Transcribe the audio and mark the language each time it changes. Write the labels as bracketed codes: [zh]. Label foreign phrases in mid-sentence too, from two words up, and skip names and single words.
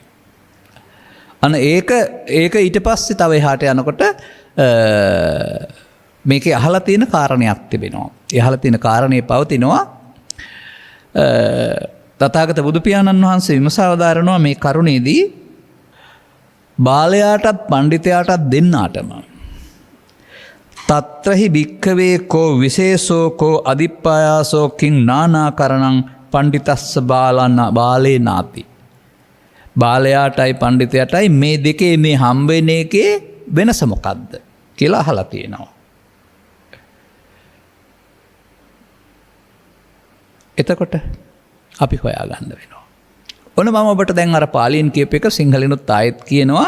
[si] අන්න ඒක ඊට පස්සේ තව එහාට යනකොට මේකේ අහලා තියෙන කාරණයක් තිබෙනවා. ඒ අහලා තියෙන කාරණේ පවතිනවා තථාගත බුදු පියාණන් වහන්සේ විමසවදාරනවා මේ කරුණේදී බාලයාටත් පඬිතයාටත් දෙන්නාටම [pi] තත්‍රහි භික්ඛවේ කෝ විශේෂෝ කෝ අදිප්පායාසෝ කිං නානාකරණං පඬිතස්ස බාලේ නාති. [si] බාලයාටයි පඬිතයාටයි මේ දෙකේ මේ හම්බ වෙන එකේ වෙනස මොකක්ද කියලා අහලා තියෙනවා. එතකොට අපි හොයාගන්න වෙනවා. ඔන්න මම ඔබට දැන් අර පාලියෙන් කියප එක සිංහලෙනුත් ආයෙත් කියනවා.